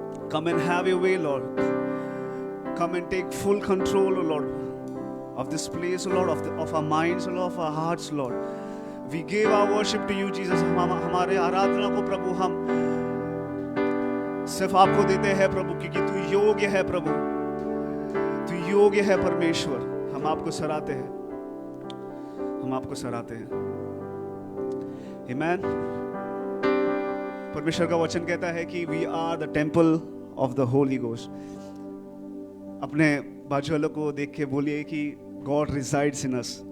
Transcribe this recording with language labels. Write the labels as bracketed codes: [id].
[en] Come and have your way, Lord. Come and take full control, O Lord, of this place, O Lord, of our minds, O Lord, of our hearts, Lord. We give our worship to you, Jesus. [hi] हमारे आराधना को प्रभु हम सिर्फ आपको देते हैं प्रभु, क्योंकि तू योग्य है प्रभु, तू योग्य है परमेश्वर। हम आपको सराहते हैं, हम आपको सराहते हैं। आमीन। परमेश्वर का वचन कहता है कि [en] we are the temple of the Holy Ghost. [hi] अपने बाजू वालों को देख के बोलिए कि [en] God resides in us.